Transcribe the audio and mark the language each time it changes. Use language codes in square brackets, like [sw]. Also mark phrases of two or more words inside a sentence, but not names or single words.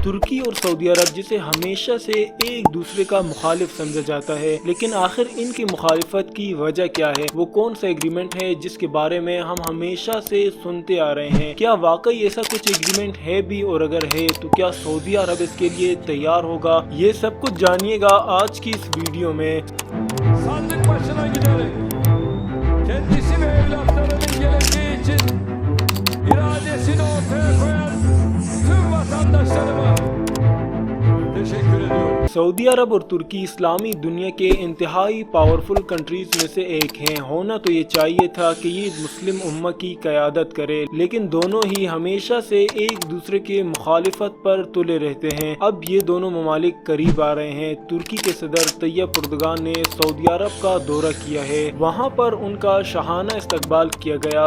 [ur] ترکی اور سعودی عرب جسے ہمیشہ سے ایک دوسرے کا مخالف سمجھا جاتا ہے، لیکن آخر ان کی مخالفت کی وجہ کیا ہے؟ وہ کون سا ایگریمنٹ ہے جس کے بارے میں ہم ہمیشہ سے سنتے آ رہے ہیں؟ کیا واقعی ایسا کچھ ایگریمنٹ ہے بھی، اور اگر ہے تو kیا سعودی عرب اس کے لیے تیار ہوگا؟ یہ سب کچھ جانیے گا آج کی اس ویڈیو میں۔ [tr] Sandık başına giderek kendisi ve evlatlarının geleceği için iradesini ortaya koyan tüm vatandaşlarıma teşekkür ediyorum. [ur] سعودی عرب اور ترکی اسلامی دنیا کے انتہائی [en] powerful countries [ur] میں سے ایک ہیں۔ ہونا تو یہ چاہیے تھا کہ یہ مسلم امہ کی قیادت کرے، لیکن دونوں ہی ہمیشہ سے ایک دوسرے کے مخالفت پر تلے رہتے ہیں۔ اب یہ دونوں ممالک قریب آ رہے ہیں۔ ترکی کے صدر طیب اردگان نے سعودی عرب کا دورہ کیا ہے، وہاں پر ان کا شاہانہ استقبال کیا گیا۔